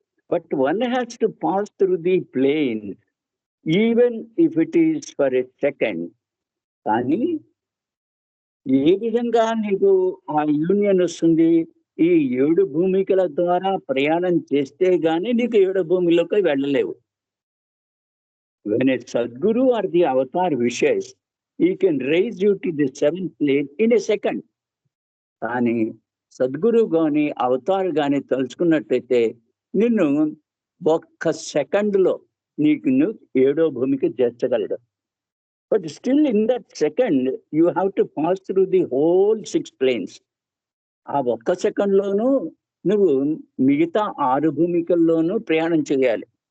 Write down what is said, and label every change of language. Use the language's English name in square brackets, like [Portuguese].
[English] But one has to pass through the plane even if it is for a second. [Telugu] కానీ ఏ విధంగా నీకు ఆ union వస్తుంది? ఈ 7 భూమికల ద్వారా ప్రయాణం చేస్తే గానీ నీకు 7 భూమిలోకి వెళ్ళలేవు. [English] When a Sadguru or the avatar wishes, he can raise you to the 7th plane in a second. [Telugu] కానీ సద్గురు గాని అవతార్ గాని తలుచుకున్నట్టయితే నిన్ను ఒక్క సెకండ్లో నీకు 7వ భూమికి చేర్చగలడు. [English] But still in that second, you have to pass through the whole 6 planes. [Telugu] ఆ ఒక్క సెకండ్లోనూ నువ్వు మిగతా 6 భూమికల్లోనూ ప్రయాణం చేయాలి.